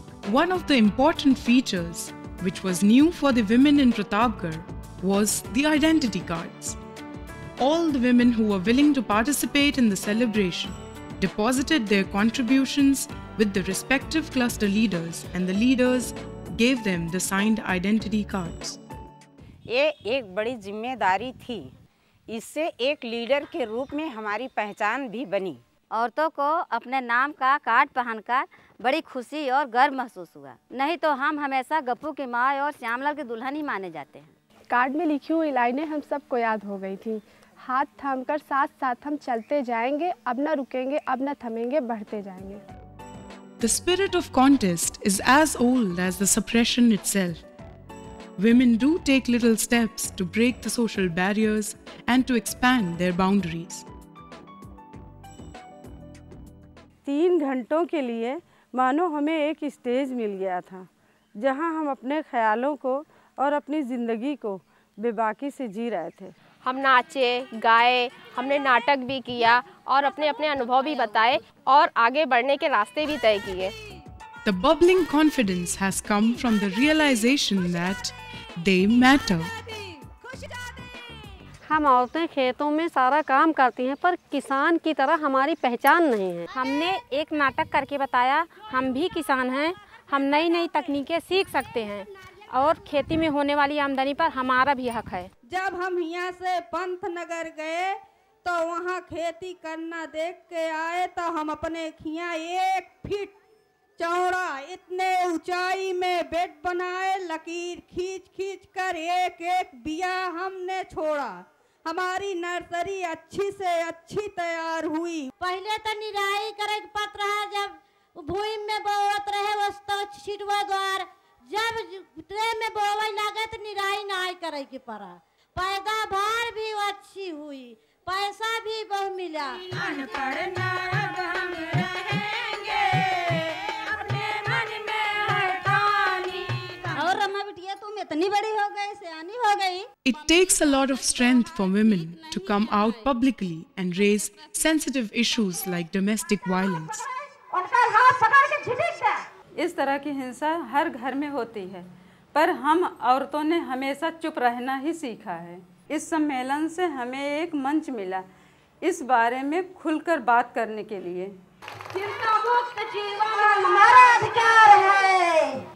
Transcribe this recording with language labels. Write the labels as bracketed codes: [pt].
[en] One of the important features, which was new for the women in Pratapgarh, was the identity cards. All the women who were willing to participate in the celebration deposited their contributions with the respective cluster leaders, and the leaders gave them the signed identity cards. [hi] ये एक बड़ी जिम्मेदारी थी. इससे एक leader के रूप में हमारी पहचान भी बनी. औरतों को अपने नाम का कार्ड पहनकर बड़ी खुशी और गर्व महसूस हुआ. नहीं तो हम हमेशा गप्पू की माँ और श्यामलाल की दुल्हन ही माने जाते हैं. कार्ड में लिखी हुई लाइनें हम सबको याद हो गई थी. हाथ थामकर साथ साथ हम चलते जाएंगे, अब न रुकेंगे, अब न थमेंगे, बढ़ते जाएंगे. [en] The spirit of contest is as old as the suppression itself. Women do take little steps to break the social barriers and to expand their boundaries. [hi] 3 घंटों के लिए मानो हमें एक स्टेज मिल गया था, जहां हम अपने ख्यालों को और अपनी ज़िंदगी को बेबाकी से जी रहे थे. हम नाचे, गाए, हमने नाटक भी किया और अपने अपने अनुभव भी बताए और आगे बढ़ने के रास्ते भी तय किए. [en] The bubbling confidence has come from the realization that they matter. [hi] हम औरतें खेतों में सारा काम करती हैं, पर किसान की तरह हमारी पहचान नहीं है. हमने एक नाटक करके बताया, हम भी किसान हैं, हम नई नई तकनीकें सीख सकते हैं और खेती में होने वाली आमदनी पर हमारा भी हक है. जब हम यहाँ से पंतनगर गए तो वहाँ खेती करना देख के आए तो हम अपने खिया 1 फीट चौड़ा इतने ऊंचाई में बेड बनाए, लकीर खींच खींच कर एक एक बिया हमने छोड़ा. हमारी नर्सरी अच्छी से अच्छी तैयार हुई. पहले तो निराई करे के पत रहा, जब भूमि में बोवत रहे वो तो छिटवा द्वार, जब ट्रे में बोवे लगे तो निराई नाई करे के पड़ा. पैदावार भी अच्छी हुई, पैसा भी बहुत मिला. अनपढ़ ना अब हम रहेंगे, अपने मन में है पानी. और रमा बिटिया तुम इतनी बड़ी हो गई, सियानी हो गई. [en] It takes a lot of strength for women to come out publicly and raise sensitive issues like domestic violence. [hi] इस तरह की हिंसा हर घर में होती है, पर हम औरतों ने हमेशा चुप रहना ही सीखा है. इस सम्मेलन से हमें एक मंच मिला इस बारे में खुलकर बात करने के लिए. चिंता मुक्त जीवन हमारा अधिकार है.